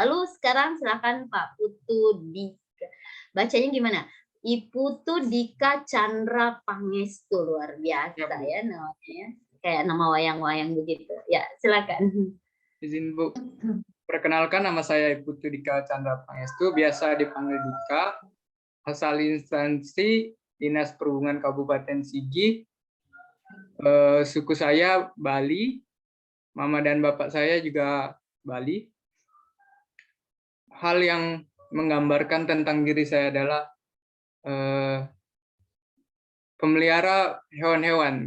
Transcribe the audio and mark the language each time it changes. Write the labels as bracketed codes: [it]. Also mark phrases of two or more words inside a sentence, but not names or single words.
[id] Lalu sekarang silakan Pak Putu Dika. Bacanya gimana? Iputu Dika Chandra Pangestu, luar biasa ya namanya. Kayak nama wayang-wayang begitu. Ya, silakan. Izin Bu, perkenalkan nama saya Putu Dika Chandra Pangestu, biasa dipanggil Dika, asal instansi Dinas Perhubungan Kabupaten Sigi. Suku saya Bali, mama dan bapak saya juga Bali. Hal yang menggambarkan tentang diri saya adalah pemelihara hewan-hewan.